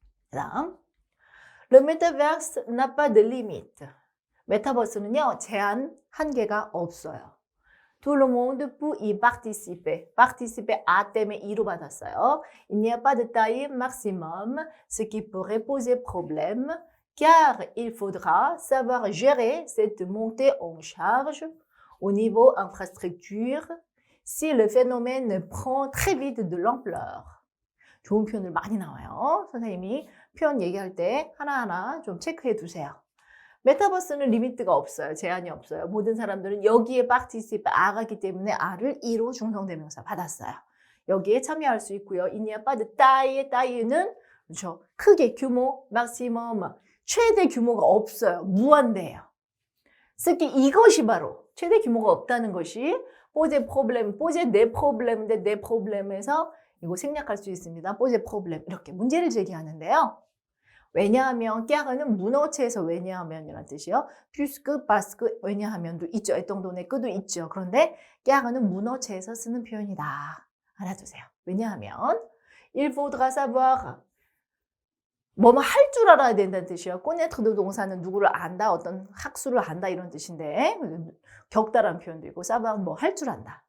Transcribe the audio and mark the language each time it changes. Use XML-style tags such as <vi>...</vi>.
<fr>그 다음 Le métaverse n'a pas de limite.</fr> <ko>메타버스는요, 제한, 한계가 없어요.</ko> <fr>Tout le monde peut y participer.</fr> <ko>participer, 아 때문에 이로 받았어요.</ko> <fr>Il n'y a pas de taille maximum, ce qui pourrait poser problème, car il faudra savoir gérer cette montée en charge au niveau infrastructure si le phénomène prend très vite de l'ampleur.</fr> <ko>좋은 표현들 많이 나와요. 선생님이 표현 얘기할 때 하나하나 좀 체크해 두세요. 메타버스는 리미트가 없어요. 제한이 없어요. 모든 사람들은 여기에 participate, 아가기 때문에 아를 이로 중성대명사 받았어요. 여기에 참여할 수 있고요.</ko> <fr>Il n'y a pas de taille,</fr> <ko>taille는 그렇죠. 크게, 규모, maximum, 최대 규모가 없어요. 무한대예요. 특히 이것이 바로 최대 규모가 없다는 것이</ko> <fr>poser problème, poser des problèmes, des problème</fr> <ko>에서 이거 생략할 수 있습니다.</ko> <fr>poser problème</fr> <ko>이렇게 문제를 제기하는데요. 왜냐하면 꺄는 문어체에서 왜냐하면이라는 뜻이요. puisque, parce que 왜냐하면도 있죠. 애동동의 끄도 있죠. 그런데 꺄는 문어체에서 쓰는 표현이다. 알아두세요. 왜냐하면</ko> <fr>il faudra savoir</fr> <ko>뭐뭐 할 줄 알아야 된다는 뜻이에요. connaître 동사는 누구를 안다, 어떤 학수를 안다 이런 뜻인데 격달한 표현도 있고 savoir 뭐 할 줄 안다.</ko>